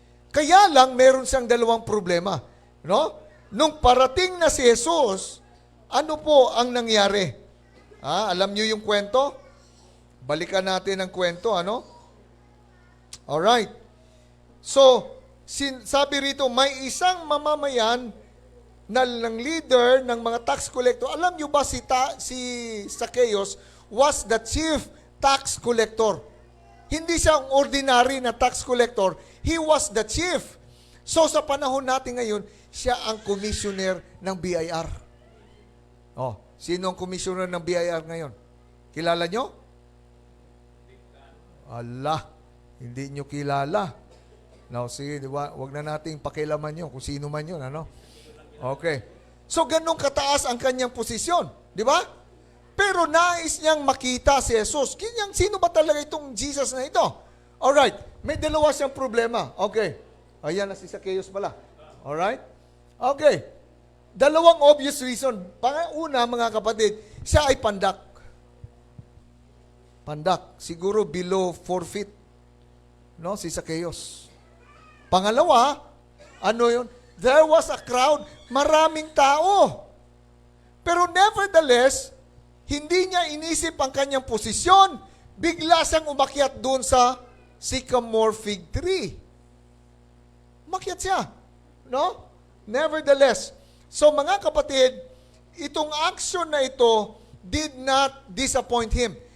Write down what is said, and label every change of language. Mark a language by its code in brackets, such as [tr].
[tl] Kaya lang, meron siyang dalawang problema. No? Nung parating na si Jesus, ano po ang nangyari? Alam niyo yung kwento? Balikan natin ang kwento, ano? Alright. So, sabi rito, may isang mamamayan ng leader ng mga tax collector. Alam niyo ba si [en] Zacchaeus was the chief tax collector. [tl] Hindi siya ang ordinary na tax collector. [en] He was the chief. [tl] So sa panahon natin ngayon, siya ang commissioner ng BIR. Oh, sino ang commissioner ng BIR ngayon? Kilala nyo? Allah, hindi nyo kilala. Now, sige, wag na nating pakialaman nyo kung sino man yun, ano? Okay. So, ganun kataas ang kanyang posisyon. Di ba? Pero nais niyang makita si Jesus. Sino ba talaga itong Jesus na ito? Alright. May dalawa siyang problema. Okay. Ayan na si Zacchaeus pala. Alright? Okay. Dalawang obvious reason. Una, mga kapatid, siya ay pandak. Pandak. Siguro below 4 feet. No? Si Zacchaeus. Pangalawa, ano yun? [en] There was a crowd, [tl] maraming tao. Pero nevertheless, hindi niya inisip ang kanyang posisyon. Bigla siyang umakyat doon sa sycamore fig tree. Umakyat siya. No? Nevertheless. So mga kapatid, itong action na ito [en] did not disappoint him.